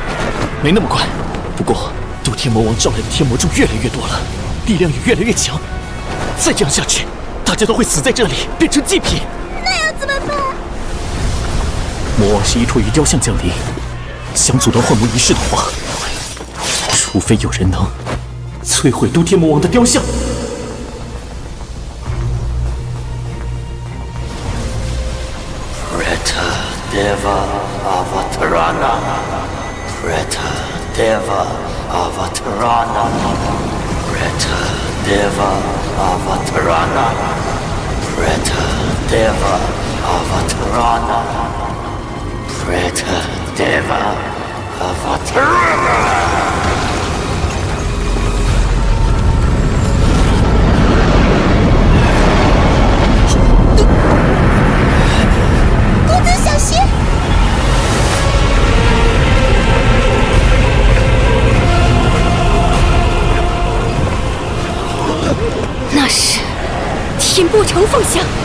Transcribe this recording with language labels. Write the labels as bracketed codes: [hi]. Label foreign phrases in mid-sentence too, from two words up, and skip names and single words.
[zh] 没那么快，不过渡天魔王招来的天魔众越来越多了，力量也越来越强。再这样下去，大家都会死在这里，变成祭品。那要怎么办？魔王是依托于雕像降临，想阻断幻魔仪式的话，除非有人能摧毁渡天魔王的雕像。 [sa] Deva Avatarana, Preta Deva Avatarana, Preta Deva Avatarana, Preta Deva Avatarana, Preta Deva Avatarana. [zh] 小心！那是天波城凤像，